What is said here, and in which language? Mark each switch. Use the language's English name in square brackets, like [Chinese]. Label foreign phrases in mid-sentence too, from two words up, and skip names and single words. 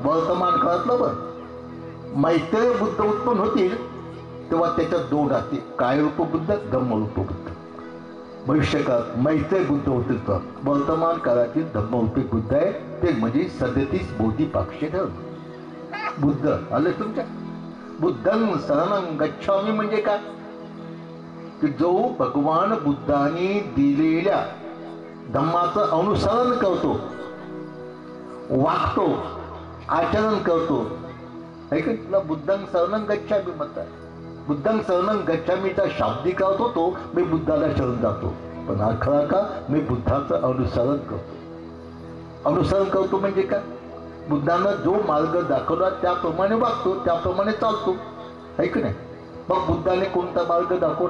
[Marathi] वर्तमान काळातलं बरं, मैत्रेय बुद्ध उत्पन्न होतील तेव्हा त्याच्यात 2 असतील, काय रूप बुद्ध, धम्मरूप बुद्ध. भविष्य काळात मैत्रेय बुद्ध होतील तर वर्तमान काळातील धम्मरूपी बुद्ध आहे, ते म्हणजे 37 बोधिपाक्षी धर्म. बुद्ध आले तुमच्या. [Pali] बुद्धं शरणं गच्छामि [Marathi] म्हणजे काय? की जो भगवान बुद्धांनी दिलेल्या धम्माचं अनुसरण करतो, वागतो, आचरण करतो, ऐक तुला [Pali] बुद्धं शरणं गच्छामि [Marathi] म्हणतात. [Pali] बुद्धं शरणं गच्छामीचा [Marathi] शाब्दिक अर्थ होतो मी बुद्धाला शरण जातो, पण हा खरा का? मी बुद्धाचं अनुसरण करतो. अनुसरण करतो म्हणजे काय? बुद्धानं जो मार्ग दाखवला त्याप्रमाणे वागतो, त्याप्रमाणे चालतो, ऐक नाही. मग बुद्धाने कोणता मार्ग दाखवला?